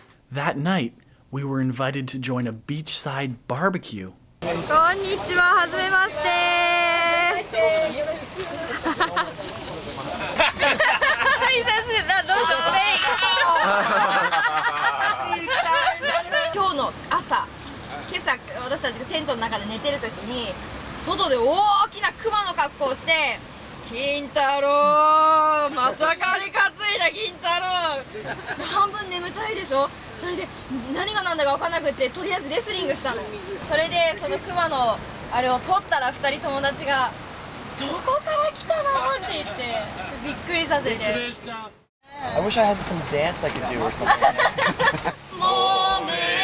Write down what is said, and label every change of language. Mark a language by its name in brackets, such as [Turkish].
[English] That night, we were invited to join a beachside barbecue. [Japanese] Konnichiwa, hajimemashite. [English] He says that those are fake. [Japanese] 今日の朝、今朝私たちがテントの中で寝てる時に外で大きなクマの格好をして金太郎まさかに担いだ金太郎半分眠たいでしょそれで何が何だか分からなくてとりあえずレスリングしたのそれでそのクマのあれを取ったら2人友達がどこから来たのって言ってびっくりさせて [English] I wish I had some dance I could do or something.